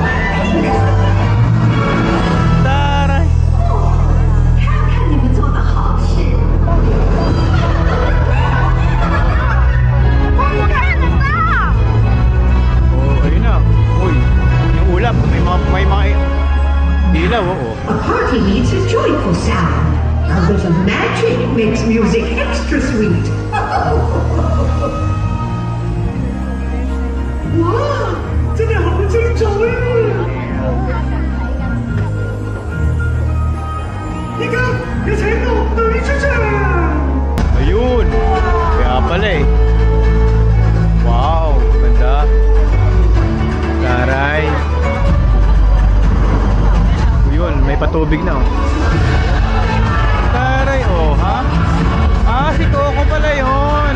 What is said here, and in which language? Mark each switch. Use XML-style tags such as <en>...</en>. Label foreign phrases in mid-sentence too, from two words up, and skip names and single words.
<tl>Taray. Oh, ayun na. Uy, yung ulap, may mga ilaw, oh.</tl> <en>A party needs a joyful sound. A little magic makes music extra sweet. Wow!</en> <zh>真的好精彩！</zh> <tl>Ayun. Kaya pala eh. Wow, ganda. Taray. Ayun, may patubig na oh. Taray oh, ha? Ah, si Coco pala yun.</tl>